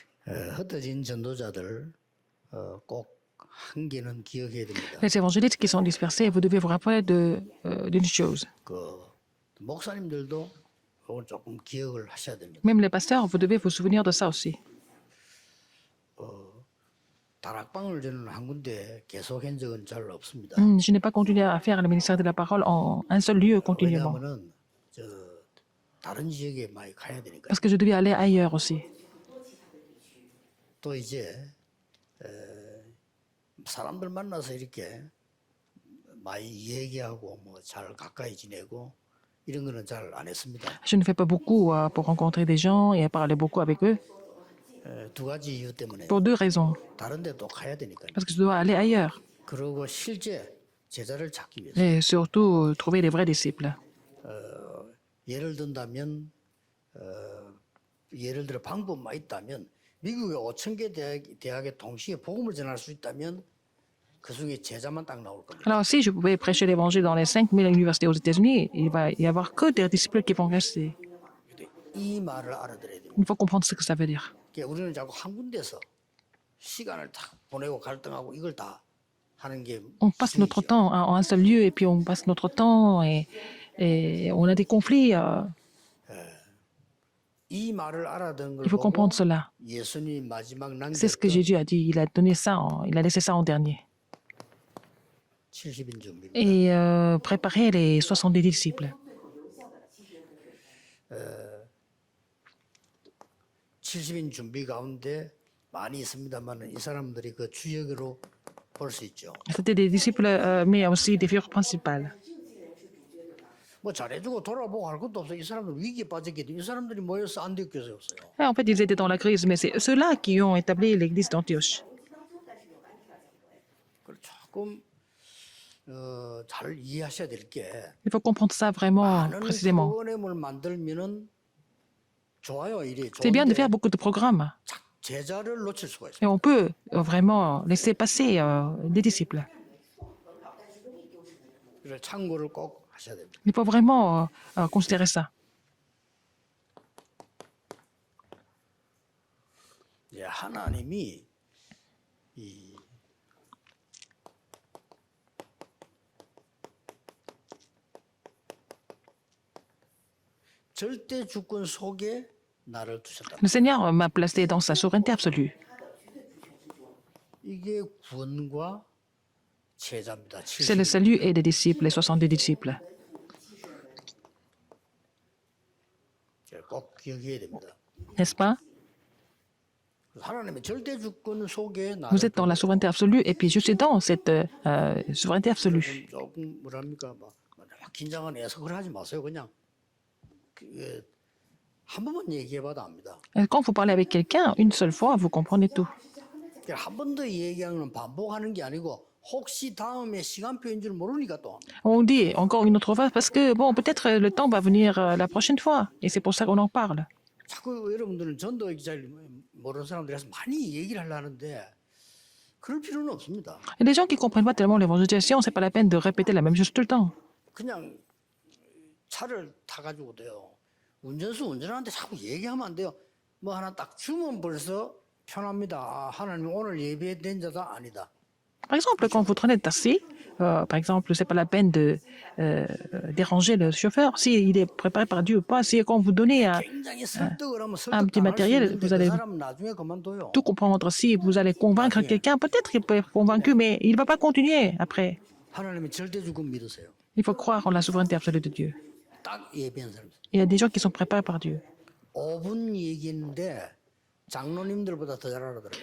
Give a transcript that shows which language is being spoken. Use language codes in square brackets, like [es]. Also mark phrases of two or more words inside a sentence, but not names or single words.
[ko] 흩어진 전도자들 꼭 한 개는 기억해야 됩니다. [fr] Les évangélistes qui sont dispersés, vous devez vous rappeler d'une chose. [ko] 그 목사님들도 이건 조금 기억을 하셔야 됩니다. [fr] Même les pasteurs, vous devez vous souvenir de ça aussi. [ko] 다락방을 저는 한 군데 계속한 적은 잘 없습니다. [fr] Je n'ai pas continué à faire le ministère de la parole en un seul lieu continuellement. [ko] 왜냐하면은 저 다른 지역에 많이 가야 되니까. [fr] Parce que je devais aller ailleurs aussi. [ko] 또 이제 사람들 만나서 이렇게 많이 얘기하고 뭐 잘 가까이 지내고 이런 거는 잘 안 했습니다. [fr] Je ne fais pas beaucoup pour rencontrer des gens et parler beaucoup avec eux. [ko] 두 가지 이유 때문에 [fr] Pour deux raisons. [ko] 다른 데 또 가야 되니까. [fr] Parce que je dois aller ailleurs. [ko] 그리고 실제 제자를 찾기 위해서. [fr] Et surtout, trouver des vrais disciples. [ko] 예를 든다면 예를 들어 방법만 있다면 미국의 5,000개 대학에 동시에 복음을 전할 수 있다면 그 중에 제자만 딱 나올 겁니다. [fr] Alors, si je pouvais prêcher l'évangile dans les 5000 universités aux États-Unis, il va y avoir que des disciples qui vont rester. [ko] 이 말을 알아들어야 됩니다. [fr] Il faut comprendre ce que ça veut dire. [ko] 그러니까 우리는 자꾸 한 군데서 시간을 다 보내고 갈등하고 이걸 다 하는 게 [fr] On passe notre temps en un seul lieu et puis on passe notre temps et on a des conflits. [ko] 이 말을 알아듣는 걸 [fr] Il faut [ko] 보고 [fr] comprendre cela. [ko] 예수님이 마지막 [fr] C'est ce que [ko] 남겼던 [fr] Jésus a dit. Il a donné ça, il a laissé ça en dernier. [ko] 70인 준비입니다. [fr] Et préparer les 70 disciples. [ko] 70인 준비 가운데 많이 있습니다만 이 사람들이 그 주역으로 볼 수 있죠. [fr] C'était des disciples, mais aussi des figures principales. [ko] 뭐 잘해주고 돌아보고 할 것도 없어요. 이 사람들 위기에 빠졌기 때문에 이 사람들이 모여서 안디옥교회였어요. [fr] Et en fait, ils étaient dans la crise, mais c'est ceux-là qui ont établi l'église d'Antioche. [ko] 그걸 조금 잘 이해하셔야 될 게 [fr] Il faut comprendre ça vraiment [ko] 많은 [fr] précisément. [ko] 프로그램을 만들면은 좋아요. 일이 [fr] C'est bien de faire [ko] 좋은데 [fr] beaucoup de programmes. [ko] 제자를 놓칠 수가 있어요. [fr] Et on peut vraiment laisser passer des disciples. [ko] 그래서 참고를 꼭 하셔야 됩니다. [fr] Il faut vraiment considérer ça. [ko] 이제 하나님이 이 절대 주권 속에 나를 두셨다. [fr] Le Seigneur m'a placé dans sa souveraineté absolue. [ko] 이게 구원과 제자입니다. [fr] C'est le salut et des disciples, les 70 disciples. [ko] 꼭 기억해야 됩니다. [fr] N'est-ce pas? [ko] 하나님의 절대 주권 속에 나를 [fr] Vous êtes dans la souveraineté absolue et puis je suis dans cette souveraineté absolue. [ko] 조금 뭐랍니까 막 긴장을 내서 그걸 하지 마세요. 그냥 한 번만 얘기해봐도 압니다. [fr] Et quand vous parlez avec quelqu'un, une seule fois, vous comprenez tout. [ko] 한 번 더 얘기하는 반복하는 게 아니고 혹시 다음에 시간표인 줄 모르니까 또 [fr] On dit encore une autre fois parce que, bon, peut-être le temps va venir la prochaine fois. Et c'est pour ça qu'on en parle. [ko] 자꾸 여러분들은 전도 잘 모르는 사람들이라서 많이 얘기를 하려 하는데 그럴 필요는 없습니다. [fr] Il y a des gens qui ne comprennent pas tellement l'évangélisation, c'est pas la peine de répéter la même chose tout le temps. [ko] 그냥 차를 타가지고도요. 운전수 운전하는데 자꾸 얘기하면 안 돼요. 뭐 하나 딱 주면 벌써 편합니다. 아, 하나님 오늘 예배된 자다 아니다. [fr] Par exemple, quand vous prenez le taxi, par exemple, c'est pas la peine de déranger le chauffeur s'il est préparé par Dieu ou pas. Si quand vous donnez [ko] 굉장히 설득을 하면 [fr] un petit [ko] 설득당할 수 [fr] matériel, [ko] 있는데 [fr] vous [ko] 그 [fr] allez [ko] 사람은 나중에 그만둬요. [fr] tout comprendre. Si vous allez convaincre quelqu'un, peut-être qu'il peut être convaincu, mais il ne va pas continuer après. [ko] 하나님의 절대 주권 믿으세요. [fr] Il faut croire en la souveraineté absolue de Dieu. [ko] 딱 예배한 사람. [fr] Il y a des gens qui sont préparés par Dieu. [ko] 5분 얘기했는데 장로님들보다 더 잘 알아들어요.